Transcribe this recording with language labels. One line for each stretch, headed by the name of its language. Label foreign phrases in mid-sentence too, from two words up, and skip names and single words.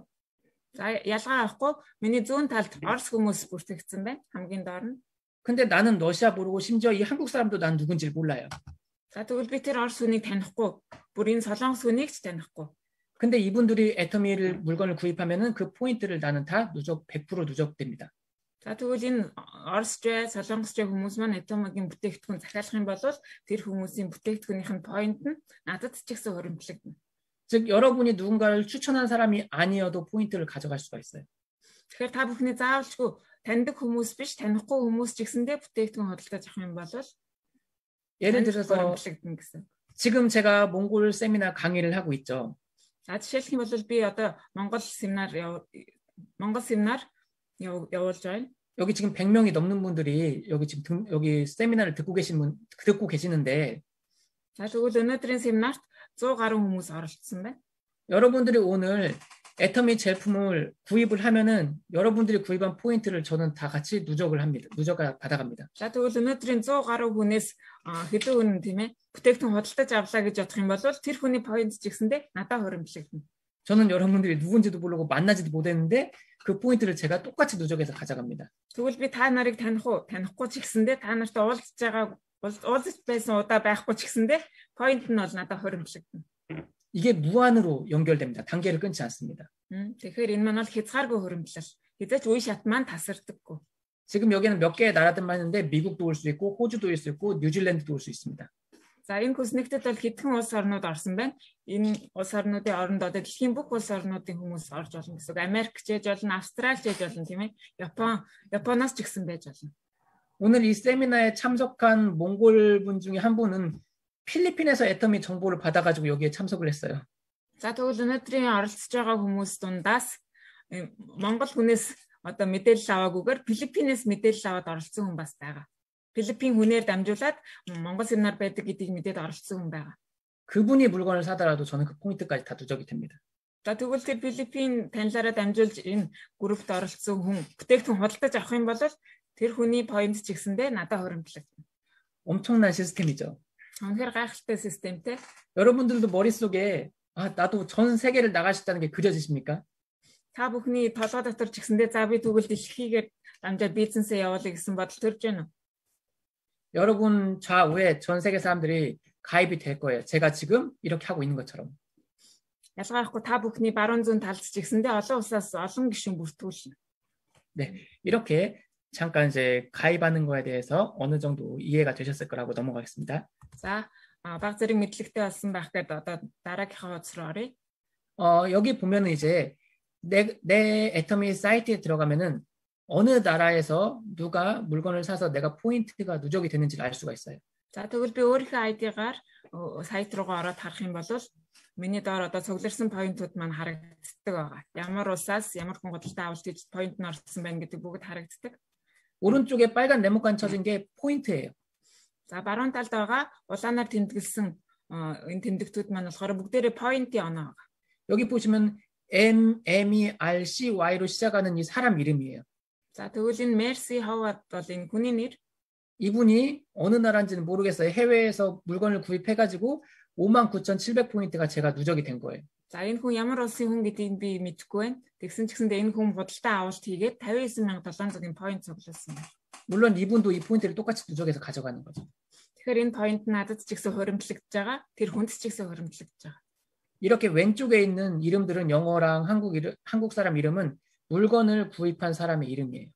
Mongolian: За ялгаа авахгүй миний зүүн талд Орос хүмүүс бүртгэгдсэн байна. хамгийн доор нь.
Korean: 근데 나는 러시아 모르고 심지어 이 한국 사람도 난 누군지 몰라요.
Mongolian: За тэгвэл би тэр Орос хүнийг танихгүй. бүр энэ солонгос хүнийг ч танихгүй.
Korean: 근데 이분들이 애터미를 물건을 구입하면은 그 포인트를 나는 다 100% 누적됩니다.
Mongolian: За тэгвэл энэ Оросч, солонгосч хүмүүс маань Atomic-ийн бүтээгдэхүүн захиалах юм бол тэр хүмүүсийн бүтээгдэхүүнийх нь поинт нь надад ч ихсэн хуримтлагдана.
Korean: 즉 여러분이 누군가를 추천한 사람이 아니어도 포인트를 가져갈 수가 있어요.
Mongolian: Тэгэхээр та бүхний заавалчгүй таньдаг хүмүүс биш, танихгүй хүмүүс ч гэсэндээ бүтээгдэхүүн худалдаж авах юм бол
Korean: 예를 들어서 지금 제가 몽골 세미나 강의를 하고 있죠.
Mongolian: За жишээлх юм бол би одоо Монгол семинар явуулж байна.
Korean: 여기 지금 100명이 넘는 분들이 여기 세미나를 듣고 계시는데
Mongolian: За тэгвэл өнөөдрийн семинарт 100 гаруй хүмүүс оролцсон байна.
Korean: 여러분들이 오늘 애터미 제품을 구입을 하면은 여러분들이 구입한 포인트를 저는 다 같이 누적을 받아갑니다.
Mongolian: За тэгвэл өнөөдрийн 100 гаруй хүнээс хэдэн хүн тийм ээ бүтээгдэхүүн худалдаж авлаа гэж бодох юм бол тэр хүний поинт ч гэсэндээ надад хуримтлагдана.
Korean: 저는 여러분들이 누군지도 모르고 만나지도 못했는데 그 포인트를 제가 똑같이 누적해서 가져갑니다.
Mongolian: тэгвэл би та нарыг танихгүй ч гэсэндээ та нартай уулзж байсан удаа байхгүй ч гэсэндээ 포인트 нь бол надад хуримтлагдана.
Korean: 이게 무한으로 연결됩니다. 단계를 끊지 않습니다.
Mongolian: Тэгэхээр энэ маань бол хязгааргүй хуримтлал. Хэзээ ч үе шат маань тасардаггүй.
Korean: 지금 여기는 몇 개의 나라들만 있는데 미국도 올 수 있고 호주도 올 수 있고 뉴질랜드도 올 수 있습니다.
Mongolian: За энэ хүснэгтэд бол хэдхэн улс орнууд орсон байна. Энэ улс орнуудын оронд одоо дэлхийн бүх улс орнуудын хүмүүс орж болно гэсэн үг. Америкч ээж болно, Австралич ээж болно тийм ээ. Японоос ч гэсэн байж болно.
Korean: 오늘 이 세미나에 참석한 몽골 분 중에 한 분은 필리핀에서 애터미 정보를 받아가지고 여기에 참석을 했어요.
Mongolian: За тэгвэл өнөөдрийн оролцож байгаа хүмүүс дундаас Монгол хүнээс одоо мэдээлэл аваагүйгээр Филиппинээс мэдээлэл аваад оролцсон хүн бас байгаа. Филиппин хүнээр дамжуулаад Монгол семинар байдаг гэдгийг мэдээд оролцсон хүн байгаа.
Korean: 그분이 물건을 사더라도 저는 그 포인트까지 다 누적이 됩니다.
Mongolian: За тэгвэл тэр Филиппин танилаараа дамжуулж энэ группт оролцсон хүн бүтээгдэхүүн худалдаж авах юм бол тэр хүний поинт ч гэсэндээ надад хуримтлагдана.
Korean: 엄청난 시스템이죠.
Mongolian: үнэхээр гайхалтай системтэй.
Korean: 여러분들도 머릿속에 나도 전 세계를 나갈 수 있다는 게 그려지십니까?
Mongolian: Та бүхний толгой дотор ч гэсэндээ за би тэгвэл дэлхийгээр дамжаад бизнесээ явуулъя гэсэн бодол төрж байна уу?
Korean: 여러분 좌우에 전 세계 사람들이 가입이 될 거예요. 제가 지금 이렇게 하고 있는 것처럼.
Mongolian: ялгаахгүй та бүхний баруун зүүн талд ч гэсэндээ олон улсаас олон гишүүн бүртгүүлнэ.
Korean: 네, 이렇게 잠깐 이제 가입하는 거에 대해서 어느 정도 이해가 되셨을 거라고 넘어가겠습니다.
Mongolian: За, баг зэрэг мэдлэгтэй болсон байх гэдэг одоо дараагийнхаа хуудас руу оръё.
Korean: 여기 보면은 이제 내 애터미 사이트에 들어가면은 어느 나라에서 누가 물건을 사서 내가 포인트가 누적이 되는지를 알 수가 있어요.
Mongolian: За, тэгвэл би өөрийнхөө ID-гаар сайт руугаа ороод харах юм бол миний доор одоо цугларсан поинтууд маань харагддаг байгаа. Ямар улсаас ямар хүн худалдаа авалт хийж поинт нь орсон байна гэдэг бүгд харагддаг.
Korean: 오른쪽에 빨간 네모칸 쳐진 게 포인트예요.
Mongolian: За баруун талд байгаа улаанаар тэмдэглэсэн энэ тэмдэгтүүд маань болохоор бүгдээрээ поинтын оноо байгаа.
Korean: 여기 보시면 MERCY로 시작하는 이 사람 이름이에요.
Mongolian: За тэгвэл энэ Mercy Howard бол энэ хүний нэр.
Korean: 이분이 어느 나라인지는 모르겠어요. 해외에서 물건을 구입해가지고 59,700포인트가 제가 누적이 된 거예요.
Mongolian: За энэ хүн ямар улсын хүн гэдгийг би мэдэхгүй байна. Тэгсэн ч гэсэндээ энэ хүн худалдаа авалт хийгээд 59700 поинт цуглуулсан байна.
Korean: 물론 이분도 이 포인트를 똑같이 누적해서 가져가는 거죠.
Mongolian: Тэгэхээр энэ поинт надад ч ихсэн хуримтлагдж байгаа. Тэр хүнд ч ихсэн хуримтлагдж байгаа.
Korean: 이렇게 왼쪽에 있는 이름들은 영어랑 한국 사람 이름은 물건을 구입한 사람의 이름이에요.